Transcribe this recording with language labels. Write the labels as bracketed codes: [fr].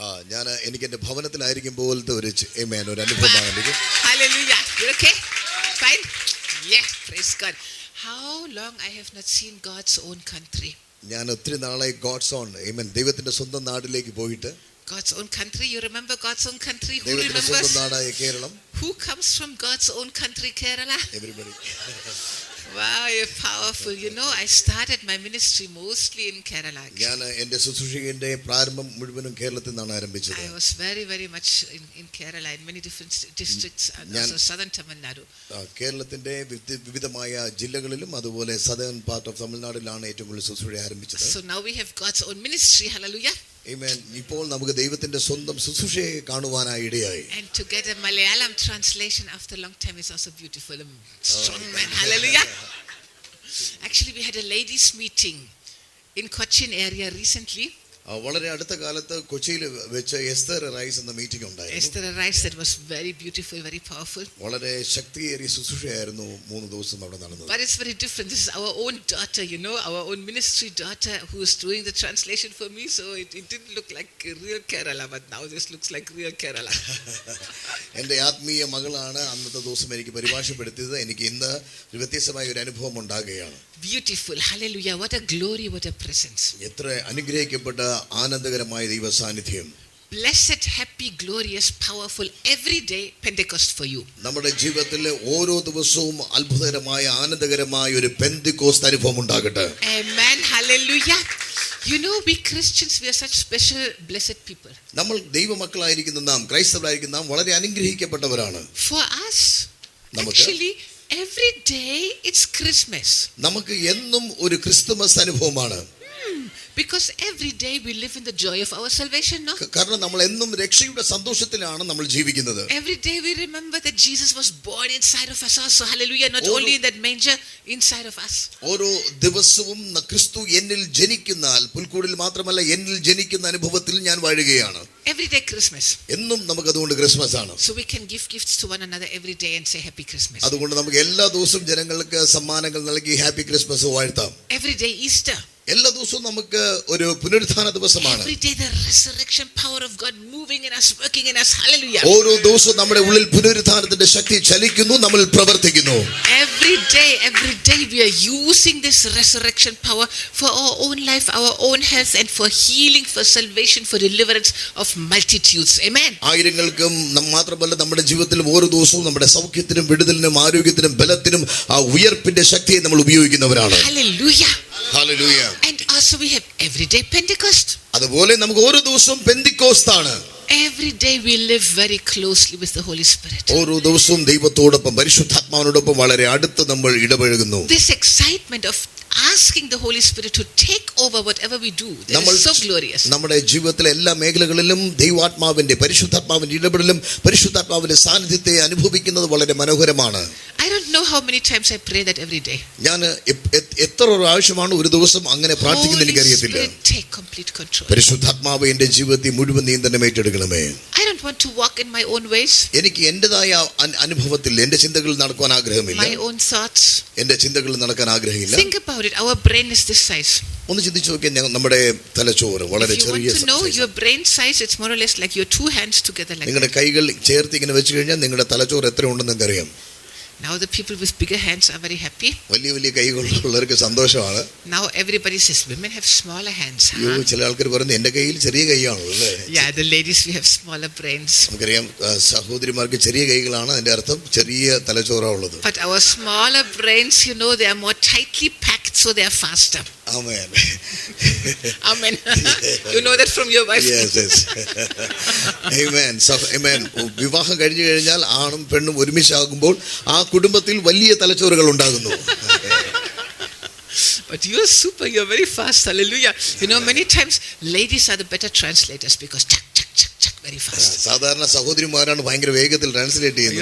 [ml] ഞാൻ എനിക്ക് എന്റെ ഭവനത്തിലായിരിക്കുമ്പോഴത്തെ ഒരു അനുഭവമാണ് എനിക്ക്. [en] Hallelujah. You okay? Fine? Yeah. Praise God. How long I have not seen God's own country. [ml] ഞാൻ ഒത്തിരി നാളായി [en] God's own [ml] ദൈവത്തിന്റെ സ്വന്തം നാട്ടിലേക്ക് പോയിട്ട്. [en] God's own country. You remember God's own country? Who [ml] ദൈവത്തിന്റെ സ്വന്തം നാടായ Keralam. [en] Who comes from God's own country, Kerala? Everybody. Wow, you're powerful. You know, I started my ministry mostly in Kerala. [ml] ഞാൻ എൻ്റെ ശുശ്രൂഷയുടെ പ്രാരംഭം മുഴുവനും കേരളത്തിൽ നിന്നാണ് ആരംഭിച്ചത്. [en] I was very, very much in Kerala, in many different districts, also southern Tamil Nadu. [ml] കേരളത്തിന്റെ വിവിധമായ ജില്ലകളിലും അതുപോലെ [en] southern part of [ml] തമിഴ്നാടിലാണ് ഏറ്റവും കൂടുതൽ ശുശ്രൂഷ ആരംഭിച്ചത്. [en] So now we have God's own ministry. Hallelujah. Amen. [ml] ഇപ്പോൾ നമുക്ക് ദൈവത്തിന്റെ സ്വന്തം ശുശ്രൂഷയെ കാണുവാനായി ഇടയായി. [en] And to get a Malayalam translation after a long time is also beautiful. Strong man. Hallelujah. Actually, we had a ladies meeting in Cochin area recently. [ml] വളരെ അടുത്ത കാലത്ത് കൊച്ചിയിൽ വെച്ച് എസ്തർ റൈസ് എന്ന മീറ്റിംഗ് ഉണ്ടായിരുന്നു. [en] Esther Rice, that was very beautiful, very powerful. [ml] വളരെ ശക്തിയേറിയ ശുശ്രൂഷയായിരുന്നു 3 ദിവസം അവിടെ നടന്നത്. [en] But it's very different. This is our own daughter, you know, our own ministry daughter who is doing the translation for me. So it didn't look like real Kerala, but now this looks like real Kerala. [ml] എൻ്റെ ആത്മീയ മകളാണ് അന്നത്തെ ദിവസം എനിക്ക് പരിഭാഷപ്പെടുത്തിയത്. എനിക്ക് ഇന്ന് വ്യത്യസ്തമായ ഒരു അനുഭവം ഉണ്ടാകുകയാണ്. [en] Beautiful. Hallelujah. What a glory, what a presence. [ml] എത്ര അനുഗ്രഹിക്കപ്പെട്ട ആനന്ദകരമായ ദൈവ സാന്നിധ്യം. [en] Blessed, happy, glorious, powerful, everyday Pentecost for you. [ml] നമ്മുടെ ജീവിതത്തിലെ ഓരോ ദിവസവും അത്ഭുതകരമായ ആനന്ദകരമായ ഒരു പെന്തക്കോസ്ത് അനുഭവം ഉണ്ടാകട്ടെ. [en] Amen. Hallelujah. You know, we Christians, we are such special, blessed people. [ml] നമ്മൾ ദൈവമക്കളായിരിക്കുന്ന നാം, ക്രൈസ്തവരായിരിക്കുന്ന നാം വളരെ അനുഗ്രഹിക്കപ്പെട്ടവരാണ്. [en] For us, actually, every day it's Christmas. [ml] നമുക്ക് എന്നും ഒരു ക്രിസ്തുമസ് അനുഭവമാണ്. [en] Because every day we live in the joy of our salvation, no? [ml] കാരണം നമ്മൾ എന്നും രക്ഷയുടെ സന്തോഷത്തിലാണ് നമ്മൾ ജീവിക്കുന്നത്. [en] Every day we remember that Jesus was born inside of us also. Hallelujah. Not only in that manger, inside of us. [ml] ഓരോ ദിവസവും ക്രിസ്തു എന്നിൽ ജനിക്കുന്നാൽ പുൽക്കൂടിൽ മാത്രമല്ല എന്നിൽ ജനിക്കുന്ന അനുഭവത്തിൽ ഞാൻ വാഴുകയാണ്. [en] Every day Christmas. [ml] എന്നും നമുക്ക് അതുകൊണ്ട് ക്രിസ്മസ് ആണ്. [en] So we can give gifts to one another every day and say happy Christmas. [ml] അതുകൊണ്ട് നമുക്ക് എല്ലാ ദിവസവും ജനങ്ങൾക്ക് സമ്മാനങ്ങൾ നൽകി [en] happy Christmas [ml] വാഴ്ത്താം. [en] Every day Easter. [ml] എല്ലാ ദിവസവും നമുക്ക് ഒരു പുനരുത്ഥാന ദിവസമാണ്. [en] Every day the resurrection power of God moving in us, working in us. Hallelujah. [ml] ഓരോ ദിവസവും നമ്മുടെ ഉള്ളിൽ പുനരുത്ഥാനത്തിന്റെ ശക്തി ചലിക്കുന്നു, നമ്മൾ പ്രവർത്തിക്കുന്നു. [en] Every day we are using this resurrection power for our own life, our own health, and for healing, for salvation, for deliverance of multitudes. Amen. [ml] ആയിരങ്ങൾക്കും മാത്രമല്ല നമ്മുടെ ജീവിതത്തിൽ ഓരോ ദിവസവും നമ്മുടെ സൗഖ്യത്തിനും വിടുതലിനും ആരോഗ്യത്തിനും ബലത്തിനും ആ ഉയർപ്പിന്റെ ശക്തിയെ നമ്മൾ ഉപയോഗിക്കുന്നവരാണ്. [en] Hallelujah. Hallelujah. And also we have everyday Pentecost. [ml] അതുപോലെ നമുക്ക് ഓരോ ദിവസവും പെന്തക്കോസ്താണ്. [en] Every day we live very closely with the Holy Spirit. [ml] ഓരോ ദിവസവും ദൈവത്തോടൊപ്പം പരിശുദ്ധാത്മാവിനോടൊപ്പം വളരെ അടുത്ത് നമ്മൾ ഇടപഴകുന്നു. [en] This excitement of asking the Holy Spirit to take over whatever we do, that is so glorious. [ml] നമ്മുടെ ജീവിതത്തിലെ എല്ലാ മേഖലകളിലും ദൈവാത്മാവിന്റെ പരിശുദ്ധാത്മാവിന്റെ ഇടപെടലും പരിശുദ്ധാത്മാവിന്റെ സാന്നിധ്യത്തെ അനുഭവിക്കുന്നത് വളരെ മനോഹരമാണ്. [en] I don't know how many times I pray that every day. [ml] ഞാൻ എത്ര പ്രാവശ്യമാണ് ഒരു ദിവസം അങ്ങനെ പ്രാർത്ഥിക്കുന്നത് എനിക്കറിയത്തില്ല. [en] Holy Spirit, take complete control. [ml] പരിശുദ്ധാത്മാവ് എന്റെ ജീവിതത്തിൽ മുഴുവൻ നിയന്ത്രണം ഏറ്റെടുക്കണമേ. [en] I don't want to walk in my own ways. [ml] എനിക്ക് എന്റേതായ അനുഭവത്തിൽ എന്റെ ചിന്തകളിൽ നടക്കാൻ ആഗ്രഹമില്ല. [en] My own thoughts. [ml] എന്റെ ചിന്തകളിൽ നടക്കാൻ ആഗ്രഹമില്ല. [en] Think about it. Our brain is this size. [ml] ഒന്ന് ചിന്തിച്ചു നോക്കിയാൽ നമ്മുടെ തലച്ചോറ് വളരെ ചെറിയ. [en] If you want to know your brain size, it's more or less like your two hands together like [ml] നിങ്ങളുടെ കൈകൾ ചേർത്ത് ഇങ്ങനെ വെച്ച് കഴിഞ്ഞാൽ നിങ്ങളുടെ തലച്ചോറ് എത്ര ഉണ്ടെന്ന് നിങ്ങൾക്ക് അറിയാം. [en] Now the people with bigger hands are very happy. [ml] വലിയ വലിയ കൈകളുള്ളവർക്ക് സന്തോഷമാണ്. [en] Now everybody says women have smaller hands. [ml] ചില ആൾക്കാർ പറയുന്നത് എന്റെ കയ്യിൽ ചെറിയ കൈയാണല്ലോ അല്ലേ. [en] Yeah, the ladies we have smaller brains. [ml] നമുക്കറിയാം സഹോദരിമാർക്ക് ചെറിയ കൈകളാണ്, അതിന്റെ അർത്ഥം ചെറിയ തലച്ചോറാണ് ഉള്ളത്. [en] But our smaller brains, you know, they are more tightly packed, so they are faster. Amen. Amen. You know that from your wife. Yes, yes. Amen. So, amen. [ml] വിവാഹം കഴിഞ്ഞു കഴിഞ്ഞാൽ ആണും പെണ്ണും ഒരുമിച്ചാകുമ്പോൾ ആ കുടുംബത്തിൽ വലിയ തലച്ചോറുകൾ ഉണ്ടാകുന്നു. [en] But you are super, you are very fast. Hallelujah. You know, many times ladies are the better translators because chuck, chuck, chuck, chuck, very fast. [ml] സാധാരണ സഹോദരിമാരാണ് ഭയങ്കര വേഗത്തിൽ ട്രാൻസ്ലേറ്റ് ചെയ്യുന്നത്.